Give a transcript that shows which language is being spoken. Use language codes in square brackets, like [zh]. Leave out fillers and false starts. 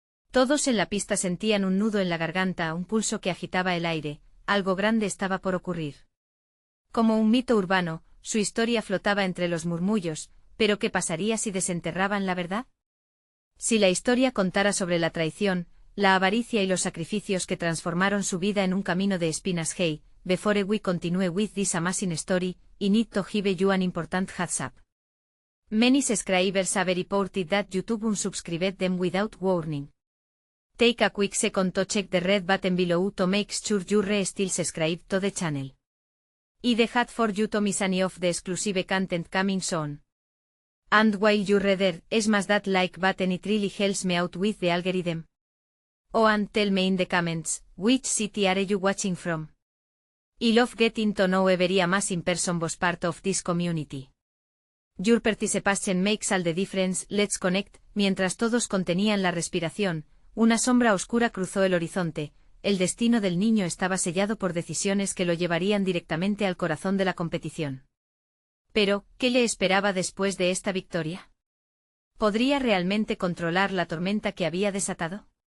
[es] Todos en la pista sentían un nudo en la garganta, un pulso que agitaba el aire, algo grande estaba por ocurrir. Como un mito urbano, su historia flotaba entre los murmullos, pero ¿qué pasaría si desenterraban la verdad? Si la historia contara sobre la traición, la avaricia y los sacrificios que transformaron su vida en un camino de espinas. [en] Hey, before we continue with this amazing story, I need to give you an important heads up. Many subscribers have reported that YouTube unsubscribed them without warning. Take a quick second to check the red button below to make sure you're still subscribed to the channel. I the hat for you to miss any of the exclusive content coming soon. And while you're there, smash that like button, it really helps me out with the algorithm. Oh, and tell me in the comments, which city are you watching from? I love getting to know every amazing person was part of this community. Your participation makes all the difference. Let's connect. [es] Mientras todos contenían la respiración, una sombra oscura cruzó el horizonte. El destino del niño estaba sellado por decisiones que lo llevarían directamente al corazón de la competición. Pero, ¿qué le esperaba después de esta victoria? ¿Podría realmente controlar la tormenta que había desatado?